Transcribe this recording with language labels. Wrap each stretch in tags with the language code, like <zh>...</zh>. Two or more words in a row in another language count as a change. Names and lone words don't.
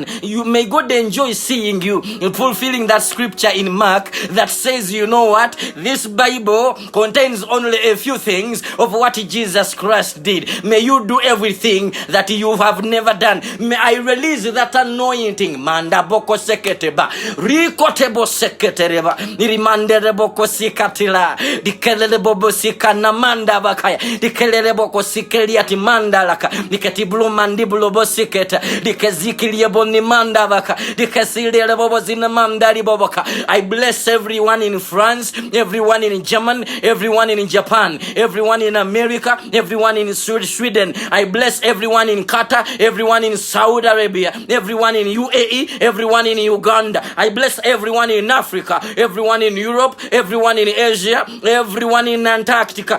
<en>You may God enjoy seeing you fulfilling that scripture in Mark that says, you know what? This Bible contains only a few things of what Jesus Christ did. May you do everything that you have never done. May I release that anointing. Manda boko seketeba. Rikotebo seketereba. Nirimandere boko sikatila. Dikelele bobo sikana manda bakaya. Dikelele boko sikeliati manda laka. Diketiblu mandibulo bosiketa. Dikezikilie boni manda baka. Dikesiliele bobo zina mandari boboka. I bless everyone in France, everyone in Germany, everyone in Japan, everyone in America, everyone in Sweden. I bless everyone in Qatar, everyone in Saudi Arabia, everyone in UAE, everyone in Uganda. I bless everyone in Africa, everyone in Europe, everyone in Asia, everyone in Antarctica.</en>